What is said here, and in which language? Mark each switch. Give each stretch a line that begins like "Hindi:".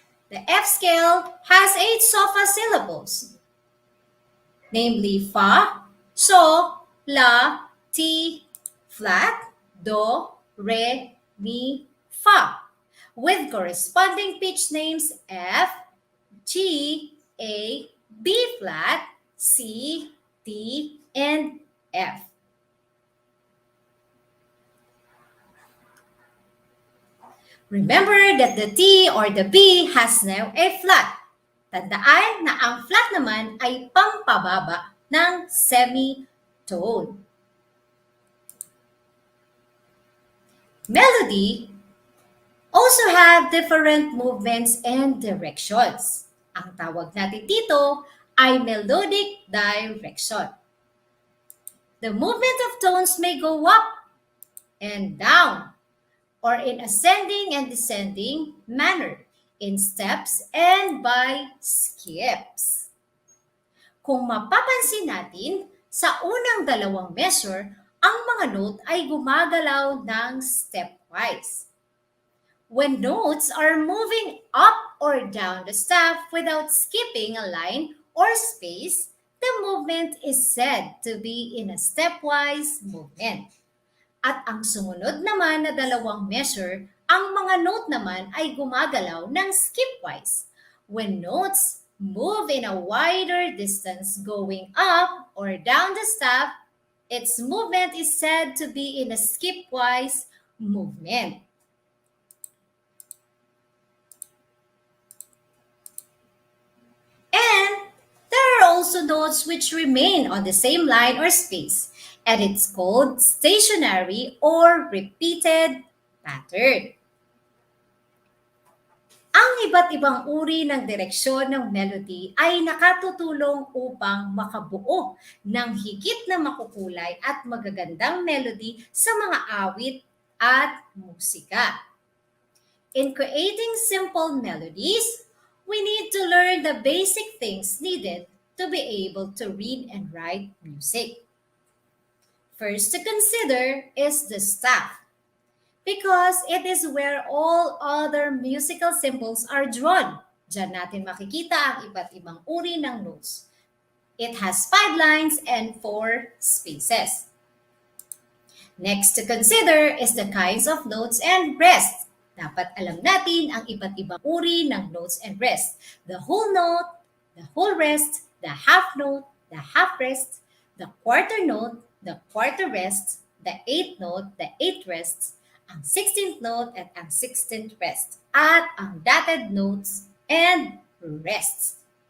English: The F scale has 8 sofa syllables, namely fa, so, la, ti, flat, do, re, mi, fa, with corresponding pitch names F, G, A, B flat, C, D, and F. Remember that the T or the B has now a flat.
Filipino: Tandaan na ang flat naman ay pampababa ng semitone.
English: Melody also have different movements and directions.
Filipino: Ang tawag natin dito ay melodic direction.
English: The movement of tones may go up and down or in ascending and descending manner, in steps and by skips.
Filipino: Kung mapapansin natin, sa unang dalawang measure, ang mga note ay gumagalaw ng stepwise.
English: When notes are moving up or down the staff without skipping a line or space, the movement is said to be in a stepwise movement.
Filipino: At ang sumunod naman na dalawang measure, ang mga note naman ay gumagalaw ng skipwise.
English: When notes move in a wider distance going up or down the staff, its movement is said to be in a skipwise movement. And there are also notes which remain on the same line or space, and it's called stationary or repeated pattern.
Filipino: Ang iba't ibang uri ng direksyon ng melody ay nakatutulong upang makabuo ng higit na makukulay at magagandang melody sa mga awit at musika.
English: In creating simple melodies, we need to learn the basic things needed to be able to read and write music. First to consider is the staff, because it is where all other musical symbols are drawn.
Filipino: Diyan natin makikita ang iba't ibang uri ng notes.
English: It has 5 lines and 4 spaces. Next to consider is the kinds of notes and rests.
Filipino: Dapat alam natin ang iba't ibang uri ng notes and rests.
English: The whole note, the whole rest, the half note, the half rest, the quarter note, the quarter rest, the 8th note, the 8th rests,
Filipino: ang 16th note at ang
English: 16th rest, at ang dotted notes and rests.